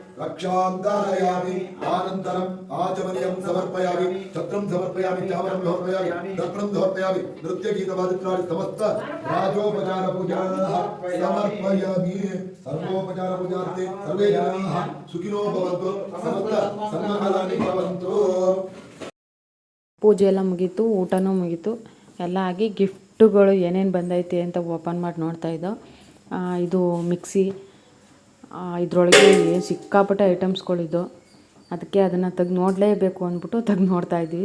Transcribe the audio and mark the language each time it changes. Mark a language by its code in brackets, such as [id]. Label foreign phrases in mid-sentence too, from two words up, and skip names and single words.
[sa] रक्षां धारयामि आनन्तरम् आचमनीयं समर्पयामि छत्रं समर्पयामि चामरं समर्पयामि दर्पणं समर्पयामि नृत्यगीतवादित्राणि समस्त राजोपचारपूजाः समर्पयामि सर्वोपचारपूजार्थे सर्वे जनाः सुखिनो भवन्तु समस्त सन्मङ्गलानि भवन्तु [kn] ಪೂಜೆ ಎಲ್ಲ ಮುಗೀತು, ಊಟನೂ ಮುಗೀತು, ಎಲ್ಲ ಆಗಿ ಗಿಫ್ಟುಗಳು ಏನೇನು ಬಂದೈತೆ ಅಂತ ಓಪನ್ ಮಾಡಿ ನೋಡ್ತಾಯಿದ್ದೋ. ಇದು ಮಿಕ್ಸಿ, ಇದರೊಳಗೆ ಸಿಕ್ಕಾಪಟ್ಟೆ ಐಟಮ್ಸ್ಗಳಿದ್ದು, ಅದಕ್ಕೆ ಅದನ್ನು ತೆಗ್ದು ನೋಡಲೇಬೇಕು ಅಂದ್ಬಿಟ್ಟು ತೆಗ್ದು ನೋಡ್ತಾಯಿದ್ವಿ.